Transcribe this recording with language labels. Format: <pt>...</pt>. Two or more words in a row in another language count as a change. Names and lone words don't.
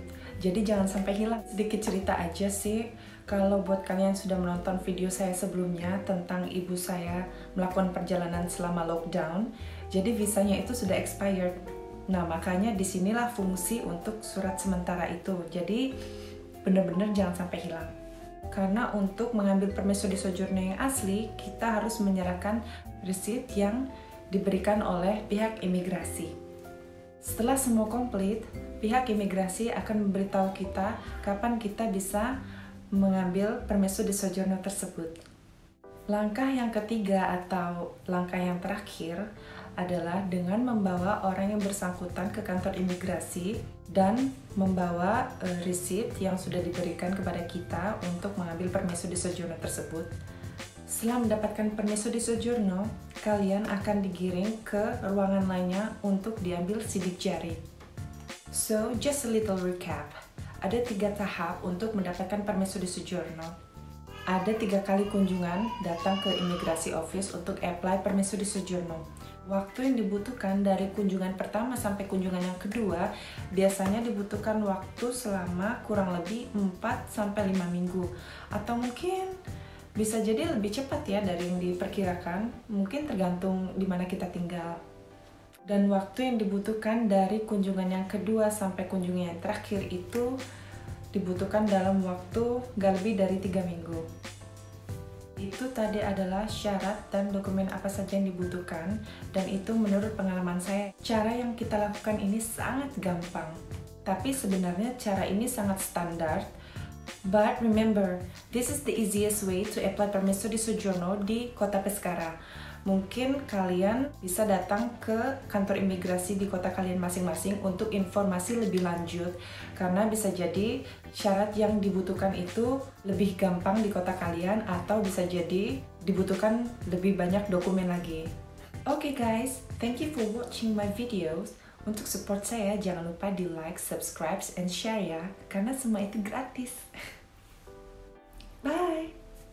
<id>Jadi jangan sampai hilang. Sedikit cerita aja sih, kalau buat kalian sudah menonton video saya sebelumnya tentang ibu saya melakukan perjalanan selama lockdown, jadi visanya itu sudah expired. Nah, makanya disinilah fungsi untuk surat sementara itu. Jadi benar-benar jangan sampai hilang. Karena untuk mengambil</id> <it>permesso di soggiorno</it> <id>yang asli, kita harus menyerahkan receipt yang diberikan oleh pihak imigrasi. Setelah semua komplit, pihak imigrasi akan memberitahu kita kapan kita bisa mengambil</id> <it>permesso di soggiorno</it> <id>tersebut. Langkah yang ketiga atau langkah yang terakhir adalah dengan membawa orang yang bersangkutan ke kantor imigrasi dan membawa receipt yang sudah diberikan kepada kita untuk mengambil</id> <it>permesso di soggiorno</it> <id>tersebut. Setelah mendapatkan</id> <it>permesso di soggiorno,</it> <id>kalian akan digiring ke ruangan lainnya untuk diambil sidik jari.</id> <en>So, just a little recap.</en> <id>Ada 3 tahap untuk mendapatkan</id> <it>permesso di soggiorno.</it> <id>Ada 3 kali kunjungan datang ke imigrasi office untuk apply</id> <it>permesso di soggiorno.</it> <id>Waktu yang dibutuhkan dari kunjungan pertama sampai kunjungan yang kedua biasanya dibutuhkan waktu selama kurang lebih 4-5 minggu. Atau mungkin bisa jadi lebih cepat ya dari yang diperkirakan, mungkin tergantung di mana kita tinggal. Dan waktu yang dibutuhkan dari kunjungan yang kedua sampai kunjungan yang terakhir itu dibutuhkan dalam waktu gak lebih dari 3 minggu. Itu tadi adalah syarat dan dokumen apa saja yang dibutuhkan, dan itu menurut pengalaman saya. Cara yang kita lakukan ini sangat gampang, tapi sebenarnya cara ini sangat standar.</id> <en>But remember, this is the easiest way to apply</en> <it>permesso di soggiorno</it> <id>di kota Pescara. Mungkin kalian bisa datang ke kantor imigrasi di kota kalian masing-masing untuk informasi lebih lanjut, karena bisa jadi syarat yang dibutuhkan itu lebih gampang di kota kalian, atau bisa jadi dibutuhkan lebih banyak dokumen lagi.</id> <en>Okay guys, thank you for watching my videos.</en> <id>Untuk support saya, jangan lupa di</id> <en>like, subscribe, and share</en> <id>ya, karena semua itu gratis. Bye!</id>